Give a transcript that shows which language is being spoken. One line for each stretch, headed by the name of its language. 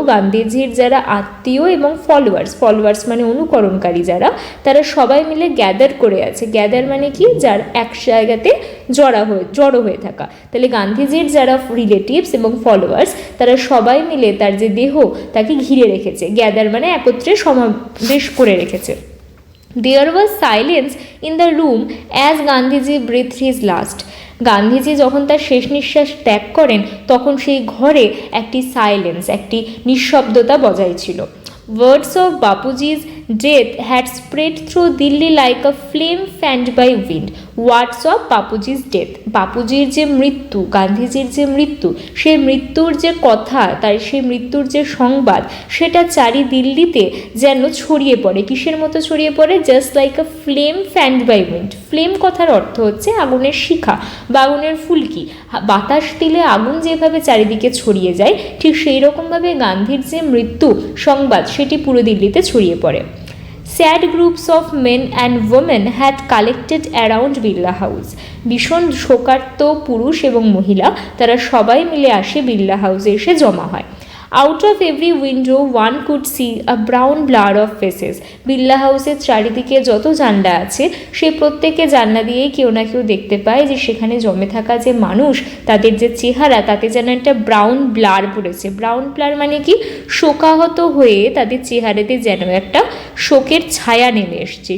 Bangla: গান্ধীজির যারা আত্মীয় এবং ফলোয়ার্স মানে অনুকরণকারী যারা, তারা সবাই মিলে গ্যাদার করে আছে। গ্যাদার মানে কি? যার এক জায়গাতে জড়ো হয়ে থাকা। তাহলে গান্ধীজির যারা রিলেটিভস এবং ফলোয়ার্স, তারা সবাই মিলে তার যে দেহ, তাকে ঘিরে রেখেছে। গ্যাদার মানে একত্রে সমাবেশ করে রেখেছে।
English: There was silence in the room as Gandhiji breathed his last.
Bangla: Gandhiji যখন তার শেষ নিঃশ্বাস ত্যাগ করেন, তখন সেই ঘরে একটি সাইলেন্স, একটি নিঃশব্দতা বজায় ছিল।
English: Words of Bapuji's death had spread through Delhi like a flame fanned by wind. Words of Bapuji's death.
Bangla: বাপুজির যে মৃত্যু, গান্ধীজির যে মৃত্যু, সেই মৃত্যুর যে কথা, তার সেই মৃত্যুর যে সংবাদ, সেটা চারি দিল্লিতে যেন ছড়িয়ে পড়ে। কিসের মতো ছড়িয়ে পড়ে?
English: Just like a flame fanned by wind.
Bangla: Flame কথার অর্থ হচ্ছে আগুনের শিখা বা আগুনের ফুলকি। বাতাস দিলে আগুন যেভাবে চারিদিকে ছড়িয়ে যায়, ঠিক সেই রকমভাবে গান্ধীর যে মৃত্যু সংবাদ, সেটি পুরো দিল্লিতে ছড়িয়ে পড়ে।
English: Sad groups of men and women had collected around Birla House.
Bangla: ভীষণ শোকার্ত পুরুষ এবং মহিলা তারা সবাই মিলে আসে বিড়লা হাউসে এসে জমা হয়।
English: Out of every window one could see a brown blur of faces.
Bangla: Birla হাউসের চারিদিকে যত জানলা আছে সেই প্রত্যেকে জানলা দিয়েই কেউ না কেউ দেখতে পায় যে সেখানে জমে থাকা যে মানুষ তাদের যে চেহারা তাতে যেন একটা ব্রাউন ব্লার পড়েছে। ব্রাউন ব্লার মানে কি, শোকাহত হয়ে তাদের চেহারাতে যেন একটা শোকের ছায়া নেমে এসছে।